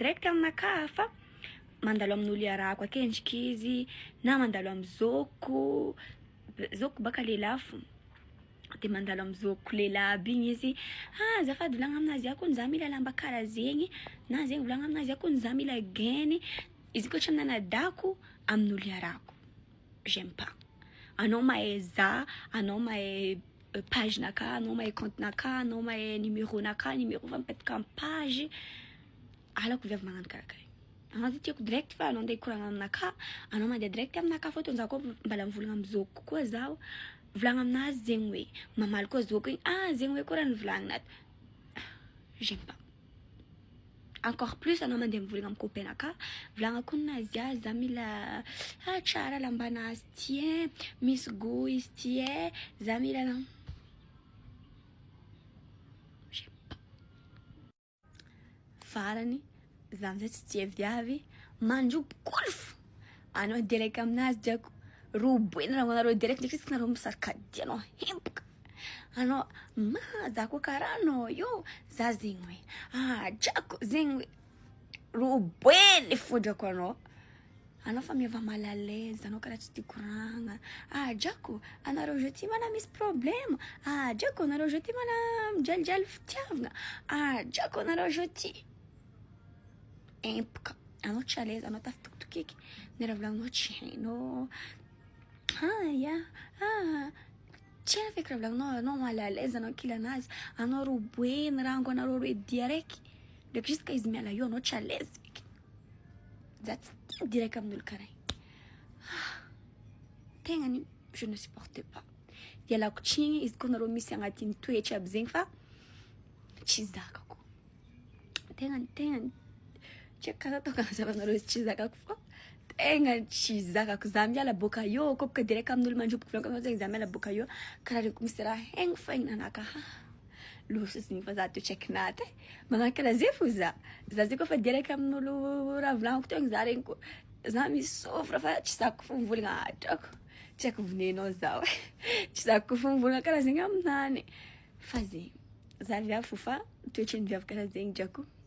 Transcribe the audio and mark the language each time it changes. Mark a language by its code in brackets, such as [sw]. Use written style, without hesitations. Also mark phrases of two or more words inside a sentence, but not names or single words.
[mg] direct aminaka fa mandalo amin'olo iarako akendriky izy na mandalo amin'ny zoko baka lehilahy fo de mandalo amin'ny zoko lehilahy aby igny izy azafady volagna aminazy akony za mila lamba karaha zegny na zegny volagna aminazy akony za mila gainy izy koa tsy aminanadako amin'olo iarako [fr] j'aime pas [mg] anao mahay za, anao mahay page naka, anao mahay compte naka, anao mahay numéro naka, numéro fa mipetaka amin'ny page. Alako viavy magnano karakara. Anao tiako direct fa anao andeha koragna aminaka, anao mandeha direct aminaka fô za koa mbala mivolagna amin'ny zokiko koa zaho. Volagna aminazy zegny hoe mamaly koa zokiko igny, zegny hoe koa raha nivolagnina ato. [fr] J'aime pas. Encore plus [mg] anao mandeha mivolagna amin'ny copain-naka, volagna koa ninazy za mila tsara lambanazy ty misy goût izy ty za mila na. [fr] J'aime pas. [mg] Farany za amizay tsy tia viavy mandrobo golf. Anao direct aminazy diako roboena raha anareo direct ndraiky izy nareo misarikady anao hempaka. Anao za koa karaha anao io za zegny hoe drako zegny hoe roboeny fodrako anao fa miava [fr] mal à l'aise [mg] anao karaha tsy tia koragna. Drako anareo je ty mana misy problème. Drako anareo je ty mana mijalijaly fitiavagna. Drako anareo je ty empaka. Anao tsy [fr] à l'aise, [mg] anao tafitokotokiky nera volagninao tsy hainao. Tsy haina feky raha volagninao, anao [fr] mal à l'aise [mg] anao kilanazy, anao roboeny rango anareo roe dia raiky ndraiky jusqu'à izy miala io anao tsy [fr] à l'aise [mg] feky. Za tsy tia direct amin'olo karaha tegnany [fr] je ne supporte pas. [mg] Ialako tsigny izy koa nareo misy agnatin'ny toetra aby zegny fa tsy zakako. Tegnany tsy ataoko zavanareo izy tsy zakako fô tegna tsy zakako. Za miala boka io koa boka direct amin'olo mandroboka volagno zegny za miala boka io karaha reko misy raha haigny fa ihinanaka loso zegny fa za toetra kinaty magnano karaha zay fô za zay koa fa direct amin'olo raha volagniko teo za regny koa za misofra fa tsy zako fo mivolagna drako tsy haiko vonenao za tsy zako fo mivolagna karaha zegny aminany fa zegny za viavy fo fa toetrany viavy karaha zegny drako.